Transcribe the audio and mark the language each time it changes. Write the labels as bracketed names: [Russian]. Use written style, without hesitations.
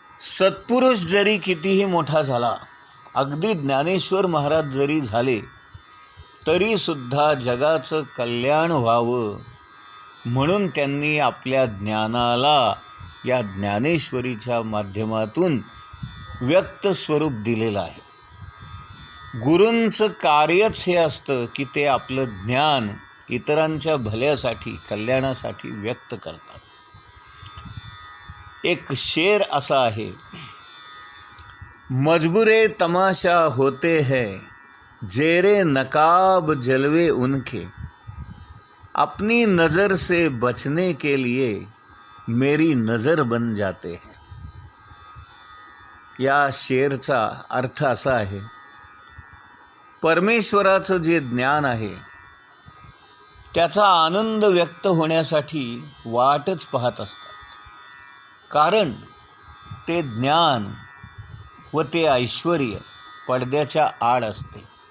[Marathi] सत्पुरुष जरी कितीही मोठा झाला, अगदी ज्ञानेश्वर महाराज जरी झाले, तरीसुद्धा जगाचं कल्याण व्हावं म्हणून त्यांनी आपल्या ज्ञानाला या ज्ञानेश्वरीच्या माध्यमातून व्यक्त स्वरूप दिलेलं आहे. गुरूंचं कार्यच हे असतं की ते आपलं ज्ञान इतरांच्या भल्यासाठी, कल्याणासाठी व्यक्त करतात. एक शेर असा आहे, [Hindi] मजबूरे तमाशा होते हैं जेरे नकाब जलवे उनके, अपनी नज़र से बचने के लिए मेरी नज़र बन जाते हैं. [Marathi] या शेरचा अर्थ असा आहे, परमेश्वराचं जे ज्ञान आहे त्याचा आनंद व्यक्त होण्यासाठी वाटच पाहत असतात. कारण ते ज्ञान व ते ऐश्वर्य पडद्याच्या आड असते.